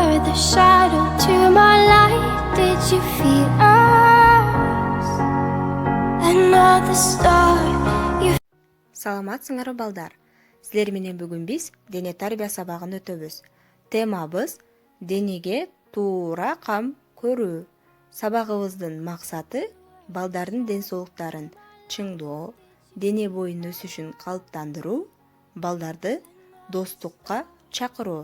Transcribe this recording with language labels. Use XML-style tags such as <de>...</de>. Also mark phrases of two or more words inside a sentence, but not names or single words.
<en>the shadow to my light. Did you feel us? Another star. You</en> <ky>Саламатсыңар балдар. Силер менен бүгүн биз дене тарбия сабагын өтөбүз. Темабыз денеге туура кам көрүү. Сабагыбыздын максаты балдардын ден соолуктарын чыңдоо, дене боюнун өсүшүн калыптандыруу, балдарды достукка чакыруу.</ky>